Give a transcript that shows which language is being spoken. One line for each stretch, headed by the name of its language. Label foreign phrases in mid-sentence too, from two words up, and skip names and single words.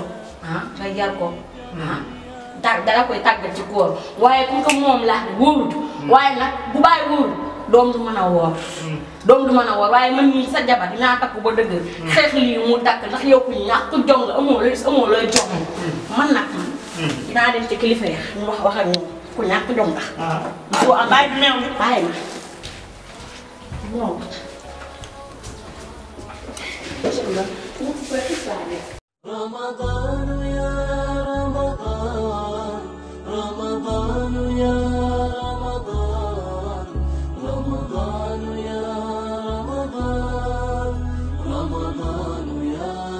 Wolof: nga yar ko dara koy tàggat ci koor waaye
French: comme que
Wolof: moom laa wóorut waaye nag bu bàyyi wóorut doom du mën a woor waaye man mii sa jabar dinaa takk ba dëgg xeex lii mu dakk ndax yow ku ñàkk jom la amoo looy jox man nag dinaa dem ci kilifa ya ñu wax ak ñoom ku ñàkk jom la soo am bàyyi bi meew mi bàyyi ma
Arabic: رمضان يا رمضان رمضان يا رمضان رمضان يا رمضان رمضان يا